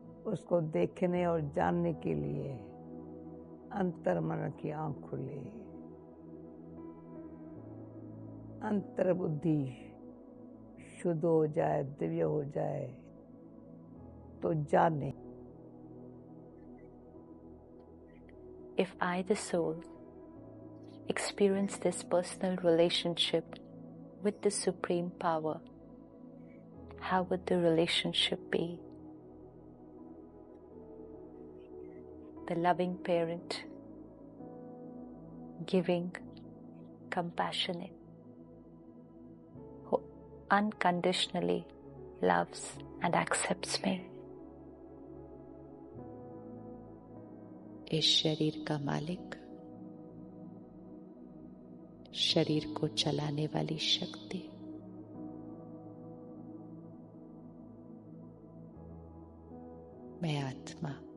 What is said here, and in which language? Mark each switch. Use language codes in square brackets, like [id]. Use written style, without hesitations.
[hi] उसको देखने और जानने के लिए अंतर मन की आंख खुले, अंतर बुद्धि शुद्ध हो जाए, दिव्य हो जाए तो जाने। [en] If I, the soul, experience this personal relationship with the Supreme Power, how would the relationship be? The loving parent, giving, compassionate, who unconditionally loves and accepts me. [hi] इस शरीर का मालिक, शरीर को चलाने वाली शक्ति, मैं आत्मा,